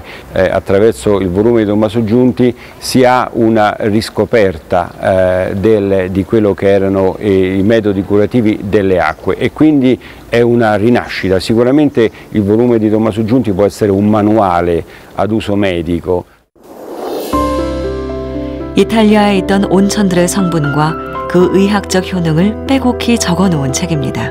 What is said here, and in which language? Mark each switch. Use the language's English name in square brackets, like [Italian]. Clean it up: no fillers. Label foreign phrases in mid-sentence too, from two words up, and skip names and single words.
[Italian] Attraverso il volume di Tommaso Giunti si ha una riscoperta di quello che erano i metodi curativi delle acque e quindi è una rinascita. Sicuramente il volume di Tommaso Giunti può essere un manuale ad uso medico. [Korean] 이탈리아에 있던 온천들의 성분과 그 의학적 효능을 빼곡히 적어놓은 책입니다.